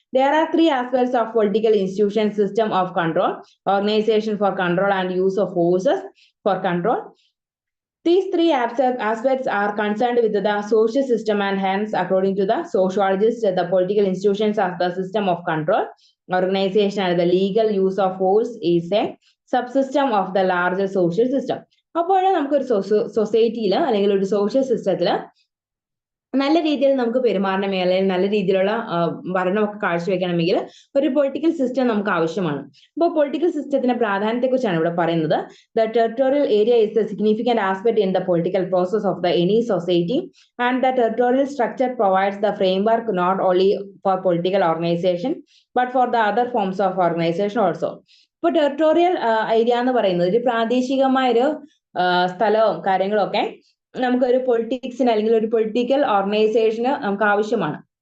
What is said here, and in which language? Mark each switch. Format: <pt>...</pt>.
<en>There are 3 aspects of political institution: system of control, organization for control, and use of forces for control. These 3 aspects are concerned with the social system, and hence, according to the sociologists, the political institutions are the system of control. Organization and the legal use of force is a subsystem of the larger social system.</en> <ml>അപ്പോൾ നമുക്കൊരു സൊസൈറ്റിയിൽ അല്ലെങ്കിൽ ഒരു social സിസ്റ്റത്തിൽ നല്ല രീതിയിൽ നമുക്ക് പെരുമാറണമെങ്കിൽ അല്ലെങ്കിൽ നല്ല രീതിയിലുള്ള ഭരണമൊക്കെ കാഴ്ചവെക്കണമെങ്കിൽ ഒരു പൊളിറ്റിക്കൽ സിസ്റ്റം നമുക്ക് ആവശ്യമാണ്. അപ്പോൾ പൊളിറ്റിക്കൽ സിസ്റ്റത്തിന്റെ പ്രാധാന്യത്തെ കുറിച്ചാണ് ഇവിടെ പറയുന്നത്.</ml> <en>The territorial area is a significant aspect in the political process of any society, and the territorial structure provides the framework not only for political organization but for the other forms of organization also.</en> <ml>ഇപ്പോൾ territorial area എന്ന് പറയുന്നത് ഒരു പ്രാദേശികമായൊരു സ്ഥലവും കാര്യങ്ങളും ഒക്കെ നമുക്കൊരു പൊളിറ്റിക്സിന് അല്ലെങ്കിൽ ഒരു പൊളിറ്റിക്കൽ ഓർഗനൈസേഷന് നമുക്ക് ആവശ്യമാണ്.</ml>